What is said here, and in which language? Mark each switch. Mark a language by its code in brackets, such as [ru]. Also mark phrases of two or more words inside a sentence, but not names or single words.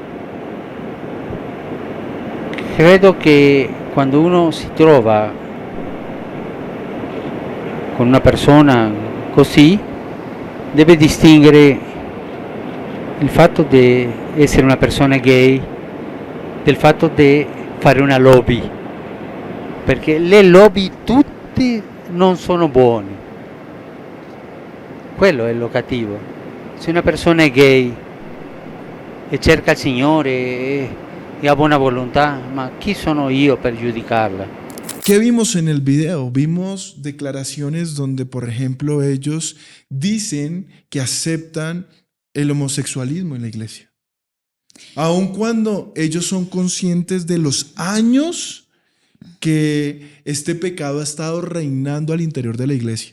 [it] Credo che quando uno si trova con una persona così deve distinguere il fatto di essere una persona gay del fatto di fare una lobby, perché le lobby tutte non sono buone. Quello è lo cattivo. Se una persona è gay e cerca il Signore e ha buona volontà, ma chi sono io per giudicarla? [es] ¿Qué vimos en el video? Vimos declaraciones donde, por ejemplo, ellos dicen que aceptan el homosexualismo en la iglesia. Aun cuando ellos son conscientes de los años que este pecado ha estado reinando al interior de la iglesia.